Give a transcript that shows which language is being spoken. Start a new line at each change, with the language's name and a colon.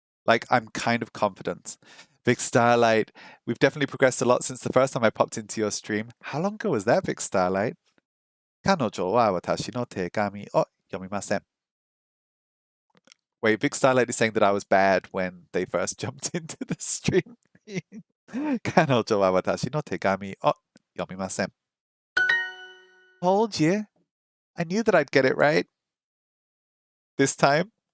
English: Like, I'm kind of confident. Vic Starlight, we've definitely progressed a lot since the first time I popped into your stream. How long ago was that, Vic Starlight?
Japanese: 彼女は私の手紙を読みません
English: Wait, Vic Starlight is saying that I was bad when they first jumped into the stream.
Japanese: 彼女は私の手紙を読みません
English: Told you. I knew that I'd get it right. This time.